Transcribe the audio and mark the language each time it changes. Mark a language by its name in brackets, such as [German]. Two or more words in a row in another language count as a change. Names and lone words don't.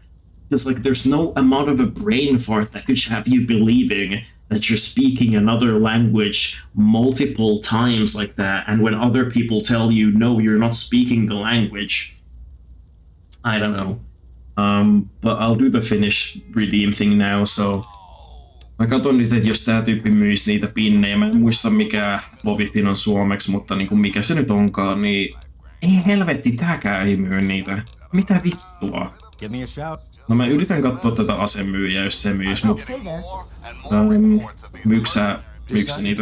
[English] Because like there's no amount of a brain fart that could have you believing that you're speaking another language multiple times like that, and when other people tell you no, you're not speaking the language. I don't know. But I'll do the Finnish redeem thing now, so [Finnish] mä katson nyt, että jos tää tyyppi myisi niitä pinnejä, mä en muista mikä Bobifin on suomeksi, mutta niinku mikä se nyt onkaan, niin ei helvetti, tääkään ei myy niitä. Mitä vittua? No mä yritän katsoa tätä asemyyjää, jos se myisi, mutta myyksä niitä?